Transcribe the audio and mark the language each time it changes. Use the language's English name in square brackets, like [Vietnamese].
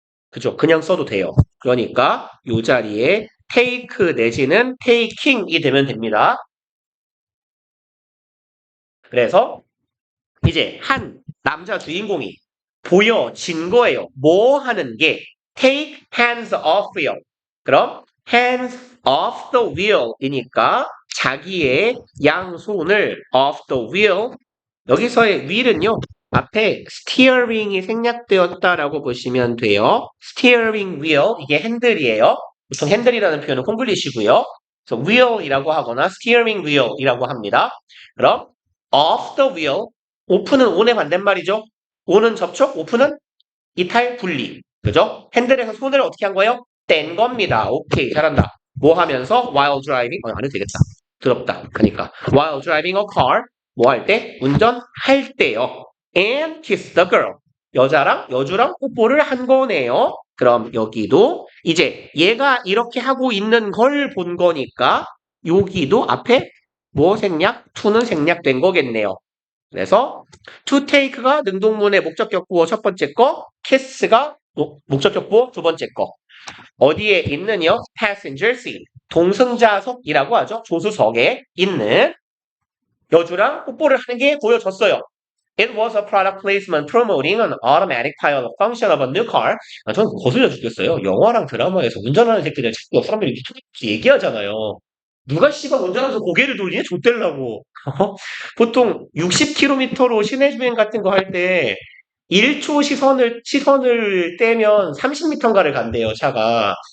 [Korean] 그죠? 그냥 써도 돼요. 그러니까 이 자리에 take 내지는 taking이 되면 됩니다. 그래서 이제 한 남자 주인공이 보여진 거예요. 뭐 하는 게 [English] take hands off [Korean] 요. 그럼 [English] hands off the wheel [Korean] 이니까 자기의 양손을 [English] off the wheel [Korean] 여기서의 wheel은요. 앞에 steering이 생략되었다라고 보시면 돼요. steering wheel 이게 핸들이에요. 보통 핸들이라는 표현은 콩글리시고요. 그래서 wheel이라고 하거나 steering wheel이라고 합니다. 그럼 [English] off the wheel, [Korean] open은 on의 반대말이죠. on은 접촉, open은 이탈, 분리. 그죠? 핸들에서 손을 어떻게 한 거예요? 뗀 겁니다. 오케이, 잘한다. 뭐 하면서 [English] while driving, [Korean] 안 해도 되겠다. 더럽다. 그러니까 [English] while driving a car, [Korean] 뭐 할 때? 운전할 때요. [English] And kiss the girl. [Korean] 여자랑 여주랑 뽀뽀를 한 거네요. 그럼 여기도 이제 얘가 이렇게 하고 있는 걸 본 거니까 여기도 앞에 뭐 생략? to는 생략된 거겠네요. 그래서 to take가 능동문의 목적격 부호 첫 번째 거, kiss가 목적격 부호 두 번째 거. 어디에 있는요? [English] passenger seat. [Korean] 동승자석이라고 하죠. 조수석에 있는 여주랑 뽀뽀를 하는 게 보여졌어요. [English] It was a product placement promoting an automatic pilot function of a new car. [Korean] 저는 거슬려 죽겠어요. 영화랑 드라마에서 운전하는 새끼들 자꾸 옆 사람들이 이렇게 얘기하잖아요. 누가 씨발 운전하면서 고개를 돌리냐? 좆대려고. 보통 60km로 시내 주행 같은 거 할 때 1초 시선을 떼면 30m인가를 간대요, 차가.